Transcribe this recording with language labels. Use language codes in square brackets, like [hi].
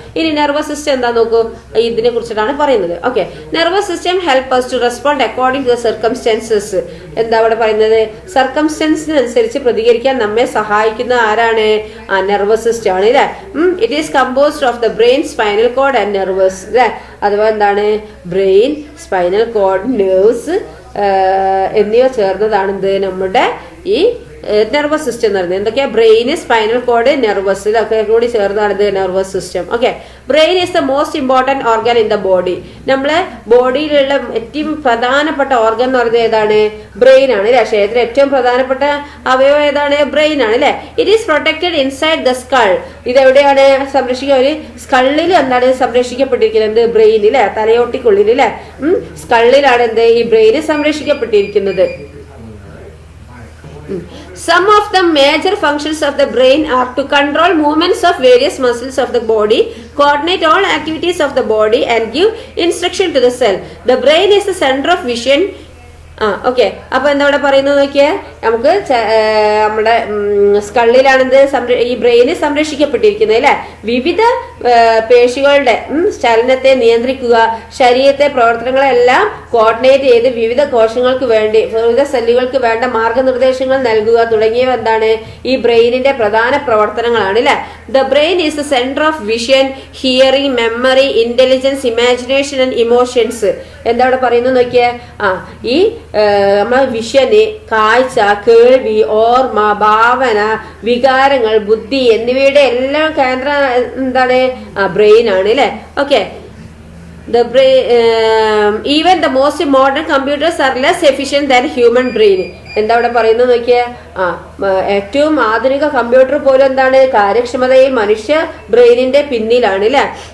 [ml] ഇനി nervous system എന്താ നോക്കൂ, ഇതിനെ കുറിച്ചിട്ടാണ് പറയുന്നത്. [en] Okay, nervous system help us to respond according to the circumstances. [ml] എന്താ അവിടെ പറയുന്നത്? സർക്കംസ്റ്റൻസിനനുസരിച്ച് പ്രതികരിക്കാൻ നമ്മെ സഹായിക്കുന്ന ആരാണ്? നെർവസ് സിസ്റ്റം ആണ് അല്ലേ. [en] It is composed of the brain, spinal cord and nervous അല്ലേ. അഥവാ എന്താണ്? [ml] ബ്രെയിൻ, സ്പൈനൽ കോഡ്, നെർവ്സ് എന്നിവ ചേർന്നതാണ് എന്ത് നമ്മുടെ ഈ നെർവസ് സിസ്റ്റം എന്ന് പറയുന്നത്. എന്തൊക്കെയാ? ബ്രെയിന്, സ്പൈനൽ കോഡ്, നെർവസ് ഇതൊക്കെ കൂടി ചേർന്നാണ് ഇത് nervous system. Okay, [en] Brain is the most important organ in the body. [ml] നമ്മളെ ബോഡിയിലുള്ള ഏറ്റവും പ്രധാനപ്പെട്ട ഓർഗൻ എന്ന് പറയുന്നത് ഏതാണ്? ബ്രെയിൻ ആണ് അല്ലെ. ശരീരത്തിലെ ഏറ്റവും പ്രധാനപ്പെട്ട അവയവം ഏതാണ്? ബ്രെയിൻ ആണ് അല്ലെ. [en] It is protected inside the skull. [ml] ഇതെവിടെയാണ് സംരക്ഷിക്കുക? ഒരു സ്കളിൽ എന്താണ് സംരക്ഷിക്കപ്പെട്ടിരിക്കുന്നത്? ബ്രെയിൻ അല്ലെ, തലയോട്ടിക്കുള്ളിൽ അല്ലെ. സ്കളിലാണ് എന്ത് ഈ ബ്രെയിന് സംരക്ഷിക്കപ്പെട്ടിരിക്കുന്നത്. [en] Some of the major functions of the brain are to control movements of various muscles of the body, coordinate all activities of the body and give instruction to the cell. The brain is the center of vision. [ml] Okay, അപ്പൊ എന്താ ഇവിടെ പറയുന്നത് നോക്കിയേ, നമുക്ക് നമ്മുടെ സ്കളിലാണെന്ത് ഈ ബ്രെയിന് സംരക്ഷിക്കപ്പെട്ടിരിക്കുന്നത് അല്ലെ. വിവിധ പേശികളുടെ ചലനത്തെ നിയന്ത്രിക്കുക, ശരീരത്തെ പ്രവർത്തനങ്ങളെല്ലാം കോർഡിനേറ്റ് ചെയ്ത് വിവിധ കോശങ്ങൾക്ക് വേണ്ടി, വിവിധ സെല്ലുകൾക്ക് വേണ്ട മാർഗനിർദ്ദേശങ്ങൾ നൽകുക തുടങ്ങിയവ എന്താണ് ഈ ബ്രെയിനിന്റെ പ്രധാന പ്രവർത്തനങ്ങളാണ് അല്ലെ. [en] The brain is the centre of vision, hearing, memory, intelligence, imagination and emotions. [ml] എന്താ ഇവിടെ പറയുന്നത് നോക്കിയേ, ഈ നമ്മളെ വിഷന്, കാഴ്ച, കേൾവി, ഓർമ്മ, ഭാവന, വികാരങ്ങൾ, ബുദ്ധി എന്നിവയുടെ എല്ലാം കേന്ദ്രം എന്താണ്? ബ്രെയിൻ ആണ് അല്ലെ. [en] Okay, the brain even the most modern computers are less efficient than human brain. [ml] എന്താ അവിടെ പറയുന്നത് നോക്കിയേ, ഏറ്റവും ആധുനിക കമ്പ്യൂട്ടർ പോലും എന്താണ് കാര്യക്ഷമതയിൽ മനുഷ്യ ബ്രെയിനിന്റെ പിന്നിലാണ് അല്ലെ.